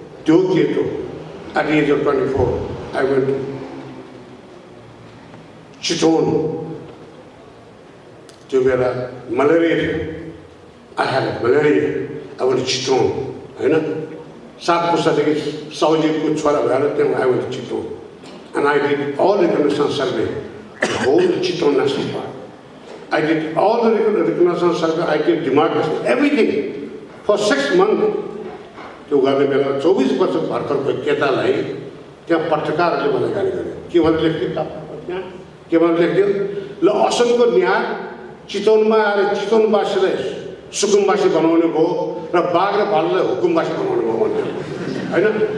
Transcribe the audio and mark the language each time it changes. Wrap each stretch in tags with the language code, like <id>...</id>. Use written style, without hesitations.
<ne>त्यो केटो</ne> <en>at the age of 24 I went to Chitwan,</en> <ne>त्यो बेला मलेरिया थियो,</ne> <en>I had malaria, I went to Chitwan होइन।</en> <ne>7 पुस्तादेखि साउजीको छोरा भएर त्यहाँ</ne> <en>I went to Chitwan and I did all reconnaissance survey whole Chitwan national park. I did all the reconnaissance survey, I did demarcation, everything for 6 months.</en> <ne>त्यो गर्ने बेला 24 वर्ष भर्खरको केटालाई त्यहाँ पत्रकारहरूले मलाई गाली गरे, के भनेर लेख्थ्यो त्यहाँ, के भनेर लेख्थ्यो, ल असमको न्याय चितवनमा आएर चितवनवासीलाई सुकुमवासी बनाउने भयो र बाघ र भालुलाई हुकुमवासी बनाउनु भयो भन्थ्यो होइन।</ne>